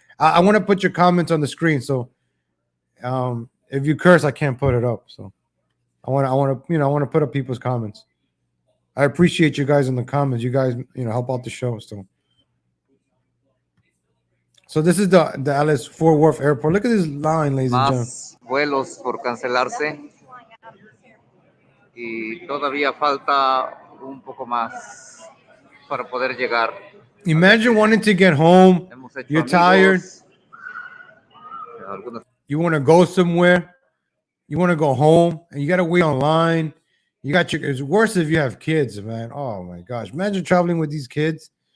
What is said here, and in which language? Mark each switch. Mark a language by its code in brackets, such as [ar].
[en] I want to put your comments on the screen, so if you curse, I can't put it up. So I want to put up people's comments. I appreciate you guys in the comments. You guys, help out the show. So this is the Dallas Fort Worth Airport. Look at this line, ladies and gentlemen. [es] Vuelos por cancelarse y todavía falta un poco más para poder llegar. [en] Imagine wanting to get home. You're tired. You want to go somewhere. You want to go home, and you got to wait online. It's worse if you have kids, man. Oh my gosh! Imagine traveling with these kids.